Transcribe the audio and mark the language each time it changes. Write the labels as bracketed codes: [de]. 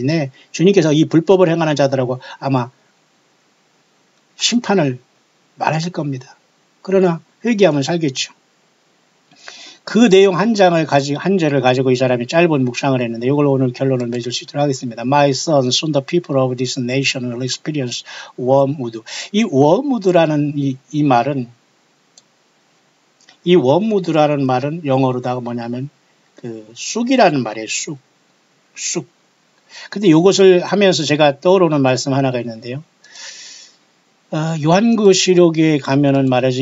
[ko] 네, 주님께서 이 불법을 행하는 자들하고 아마 심판을 말하실 겁니다. 그러나 회개하면 살겠죠. 그 내용 한 절을 가지고 이 사람이 짧은 묵상을 했는데 이걸 오늘 결론을 맺을 수 있도록 하겠습니다. [en] My son, soon the people of this nation will experience wormwood. [ko] 이 wormwood라는 이 말은 이 wormwood라는 말은 영어로다가 뭐냐면 쑥이라는 말이에요. 쑥. 근데 이것을 하면서 제가 떠오르는 말씀 하나가 있는데요. 요한계시록에 가면은 말이죠.